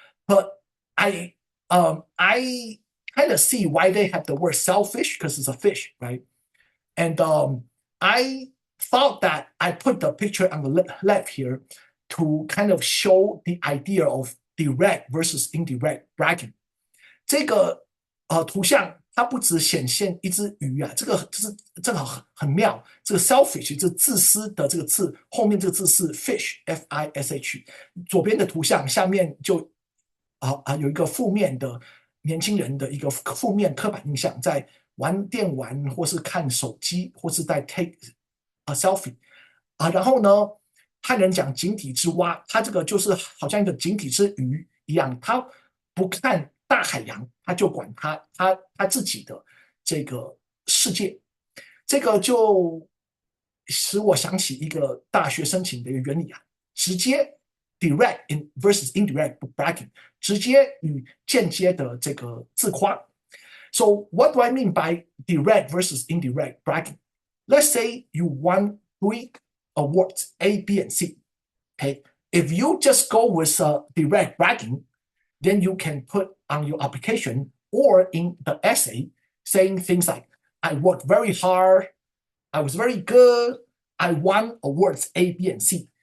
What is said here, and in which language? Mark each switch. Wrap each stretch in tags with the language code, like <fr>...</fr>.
<en>But I kind of see why they have the word selfish, because it's a fish, right? And I thought that I put the picture on the left here to kind of show the idea of direct versus indirect bragging.</en> <zh>这个图像它不只显现一只鱼啊，这个就是正好很妙。这个 selfish 这自私的这个字后面这个字是 fish F-I-S-H， 左边的图像下面就有一个负面的年轻人的一个负面刻板印象，在玩电玩或是看手机或是在</zh> <en>take a selfie</en> <zh>然后呢汉人讲井底之蛙，它这个就是好像一个井底之鱼一样，它不看大海洋，他就管他自己的这个世界。这个就使我想起一个大学申请的一个原理啊，直接</zh> <en>direct versus indirect bragging，</en> <zh>直接与间接的这个自夸。</zh> <en>So what do I mean by direct versus indirect bragging? Let's say you won 3 awards, A, B, and C. Okay, if you just go with direct bragging, then you can put on your application or in the essay saying things like, I worked very hard, I was very good, I won awards A, B, and C.</en>